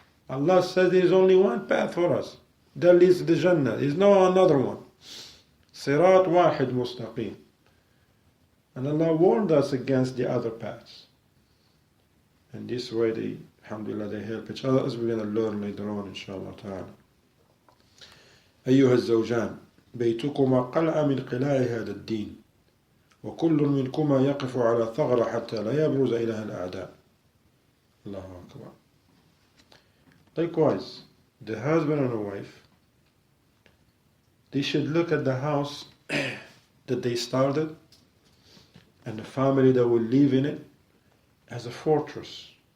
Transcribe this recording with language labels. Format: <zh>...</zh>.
<en>Allah says there is only one path for us. That leads to the Jannah. There is no another one.</en> <ar>Sirat wahid mustaqim.</ar> <en>And Allah warned us against the other paths. And this way, alhamdulillah, they help each other, as we're going to learn later on, inshallah ta'ala.</en> <ar>أيها الزوجان بيتكما قلعة من قلاع هذا الدين وكل منكما يقف على ثغرة حتى لا يبرز إليها الأعداء. الله أكبر.</ar> <en>Likewise, the husband and the wife, they should look at the house that they started and the family that will live in it as a fortress.</en>